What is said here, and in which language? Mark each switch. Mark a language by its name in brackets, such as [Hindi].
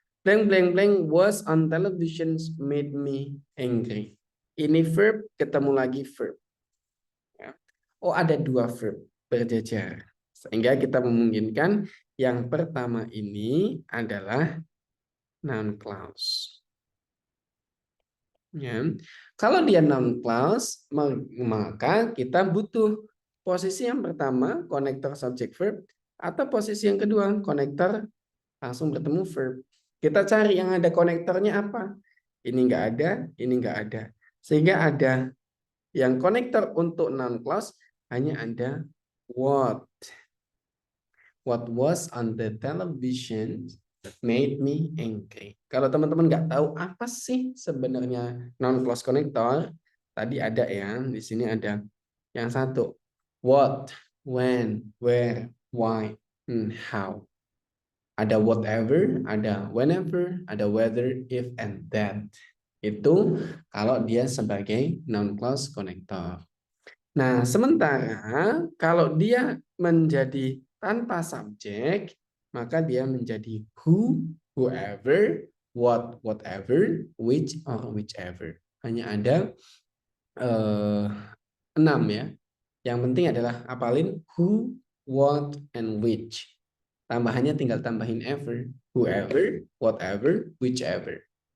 [English] Blank blank blank was on television made me angry. [Indonesian] Ini verb ketemu lagi verb. Ya. Oh, ada dua verb berjejer. Sehingga kita memungkinkan yang pertama ini adalah noun clause. Ya. Kalau dia noun clause, maka kita butuh posisi yang pertama, konektor subject verb, atau posisi yang kedua, konektor langsung bertemu verb. Kita cari yang ada konektornya apa. Ini enggak ada, ini enggak ada. Sehingga ada yang konektor untuk noun clause hanya ada what. [English] What was on the television made me angry. [Indonesian] Kalau teman-teman nggak tahu apa sih sebenarnya noun clause connector, tadi ada ya, di sini ada yang satu. [English] What, when, where, why, how. [Indonesian] Ada whatever, ada whenever, ada whether, if, and that. Itu kalau dia sebagai noun clause connector. Nah, sementara kalau dia menjadi tanpa subjek, maka dia menjadi who, whoever, what, whatever, which, or whichever. Hanya ada 6 ya. Yang penting adalah apalin who, what, and which. Tambahannya tinggal tambahin ever. [English] Whoever, whatever, whichever.